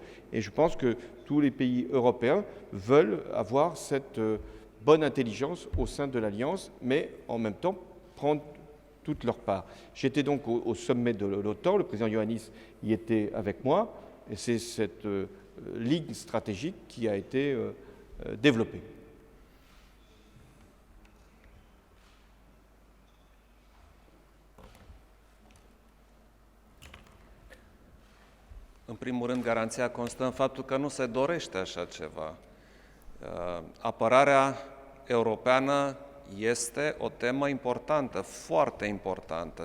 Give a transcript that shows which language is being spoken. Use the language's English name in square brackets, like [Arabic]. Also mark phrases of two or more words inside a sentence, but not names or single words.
[French] Et je pense que tous les pays européens veulent avoir cette bonne intelligence au sein de l'Alliance, mais en même temps prendre toute leur part. J'étais donc au sommet de l'OTAN, le président Iohannis y était avec moi, et c'est cette ligne stratégique qui a été développée. [Romanian] În primul rând, garanția constă în faptul că nu se dorește așa ceva. Apărarea europeană este o temă importantă, foarte importantă.